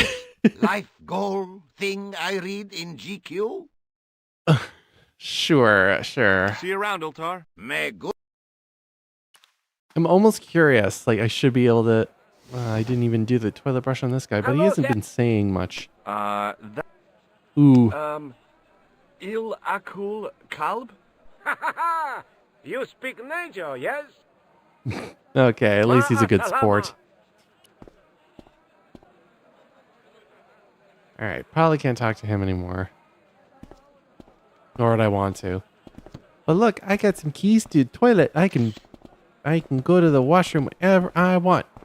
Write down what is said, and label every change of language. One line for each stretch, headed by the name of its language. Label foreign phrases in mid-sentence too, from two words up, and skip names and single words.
English: Life goal thing I read in GQ? Sure. See you around, Ultar. May good. I'm almost curious. Like, I should be able to... I didn't even do the toilet brush on this guy, but he hasn't been saying much. That, Ooh. Il Akul Kalb? Ha ha ha! You speak Nejo, yes? Okay, at least he's a good sport. Alright, probably can't talk to him anymore. Nor would I want to. But look, I got some keys to the toilet. I can go to the washroom whenever I want.